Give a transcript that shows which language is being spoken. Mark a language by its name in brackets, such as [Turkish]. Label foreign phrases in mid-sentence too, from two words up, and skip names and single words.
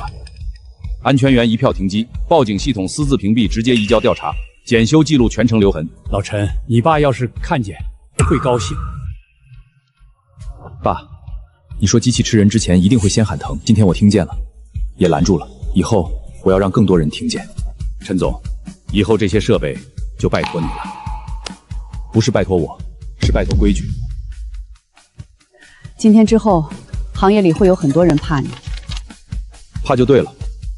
[Chinese] 安全员一票停机，报警系统私自屏蔽，直接移交调查，检修记录全程留痕。老陈，你爸要是看见会高興。爸，你说机器吃人之前一定会先喊疼，今天我听見了，也攔住了。以後我要讓更多人聽見。陳總，以後這些設備就拜託你了。不是拜託我，是拜託規矩。今天之後，行業裡會有很多人怕你。